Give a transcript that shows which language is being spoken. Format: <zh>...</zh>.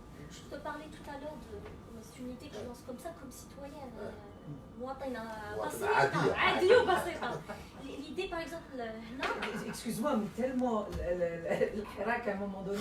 <fr>Je te parlais tout à l'heure de c'est une idée que je lance comme ça comme citoyenne.</fr> <ar>مواطنة بسيطة عادية وبسيطة.</ar> <fr>L'idée par exemple</fr> <ar>هنا</ar> <fr>excuse-moi mais</fr> <ar>tellement الحراك</ar> <fr>à un moment donné</fr>